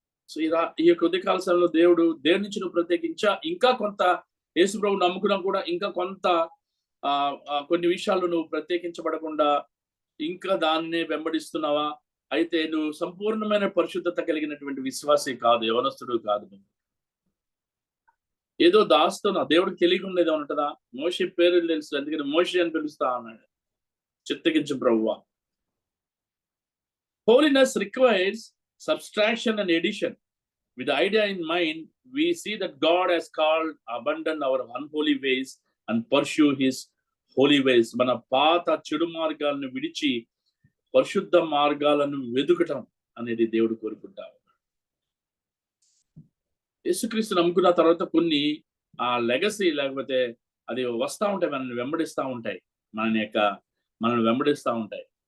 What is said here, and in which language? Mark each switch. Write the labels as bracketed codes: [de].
[te] So ఈ యొక్క ఉదయకాల సమయంలో దేవుడి నుంచి నువ్వు ప్రత్యేకించా, ఇంకా కొంత యేసుప్రభు నమ్ముకున్నా కూడా ఇంకా కొంత కొన్ని విషయాలు నువ్వు ప్రత్యేకించబడకుండా ఇంకా దాన్నే వెంబడిస్తున్నావా, అయితే నువ్వు సంపూర్ణమైన పరిశుద్ధత కలిగినటువంటి విశ్వాసే కాదు, యవనస్తుడు కాదు. ఏదో దాస్తున్నా, దేవుడికి తెలియకుండా ఏదో ఉంటుందా? మోషే పేరు తెలుసు, అందుకని మోషే అని పిలుస్తా అన్నాడు. చిత్తగించు ప్రభువా. [en] Holiness requires subtraction and addition. With the idea in mind, we see that God has called abandon our unholy ways and pursue his holy ways. [te] మన పాత చెడు మార్గాలను విడిచి పరిశుద్ధ మార్గాలను వెదుకటం అనేది దేవుడు కోరుకుంటాడు. యేసుక్రీస్తు నమ్ముకున్న తర్వాత కొన్ని ఆ లెగసీ లేకపోతే అది వస్తూ ఉంటాయి, మనల్ని వెంబడిస్తూ ఉంటాయి, మనల్ని వెంబడిస్తూ ఉంటాయి.